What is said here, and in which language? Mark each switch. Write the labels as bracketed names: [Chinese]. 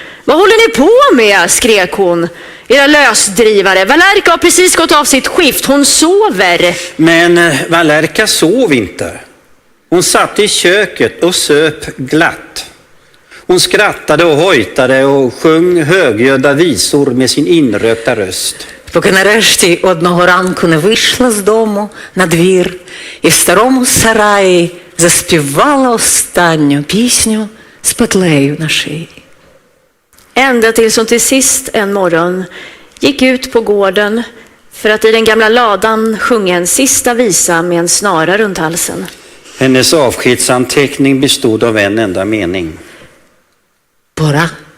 [Swedish] Vad håller ni på med? Skrek hon. Era lösdrivare. Valerka har precis gått av sitt skift. Hon sover. Men Valerka sov inte. Hon satt i köket och söp glatt. Hon skrattade och hojtade och sjöng högljudda visor med sin inrökta röst. [Ukrainian] Поки нарешті одного ранку не вийшла з дому на двір і в старому сараї заспівала останню пісню з петлею на шиї. [Swedish] Ända tills hon till sist en morgon gick ut på gården för att i den gamla ladan sjunga en sista visa med en snara runt halsen. Hennes avskedsanteckning bestod av en enda mening. [Ukrainian] Пора.